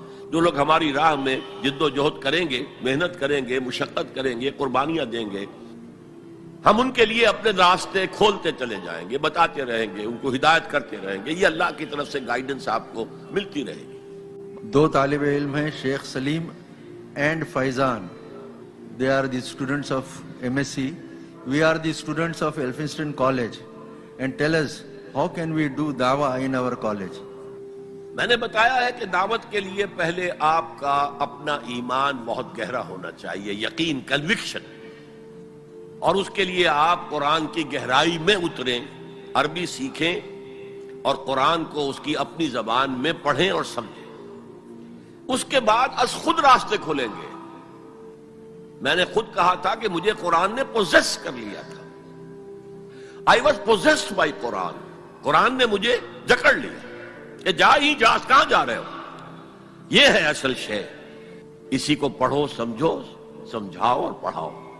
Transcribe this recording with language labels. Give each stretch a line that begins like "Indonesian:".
Urdu: جو لوگ ہماری راہ میں جد و جہد کریں گے، محنت کریں گے، مشقت کریں گے، قربانیاں دیں گے، ہم ان کے لیے اپنے راستے کھولتے چلے جائیں گے، بتاتے رہیں گے، ان کو ہدایت کرتے رہیں گے. یہ اللہ کی طرف سے گائیڈنس آپ کو ملتی رہے گی. دو طالب علم ہیں شیخ سلیم and Faizan.
English: They are the students of MSc. We are the students of Elphinstone College. And tell us, how can we do dawah in our college?
Urdu: میں نے بتایا ہے کہ دعوت کے لیے پہلے آپ کا اپنا ایمان بہت گہرا ہونا چاہیے، یقین، کنوکشن، اور اس کے لیے آپ قرآن کی گہرائی میں اتریں، عربی سیکھیں اور قرآن کو اس کی اپنی زبان میں پڑھیں اور سمجھیں. اس کے بعد از خود راستے کھولیں گے. میں نے خود کہا تھا کہ مجھے قرآن نے پوزیس کر لیا تھا.
English: I was possessed by Quran.
Urdu: قرآن نے مجھے جکڑ لیا کہ جا ہی جا، کہاں جا رہے ہو؟ یہ ہے اصل شے. اسی کو پڑھو، سمجھو، سمجھاؤ اور پڑھاؤ.